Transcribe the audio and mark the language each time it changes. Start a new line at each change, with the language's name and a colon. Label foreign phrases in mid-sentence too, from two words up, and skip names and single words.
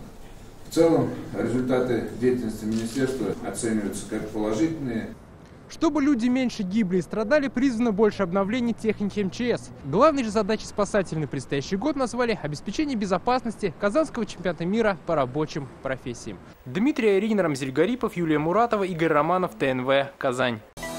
Russian: В целом результаты деятельности министерства оцениваются как положительные. Чтобы люди меньше гибли и страдали, призвано больше обновлений техники МЧС. Главной же задачей спасателей на предстоящий год назвали обеспечение безопасности Казанского чемпионата мира по рабочим профессиям. Дмитрий Айрин, Рамзель Гарипов, Юлия Муратова, Игорь Романов, ТНВ, Казань.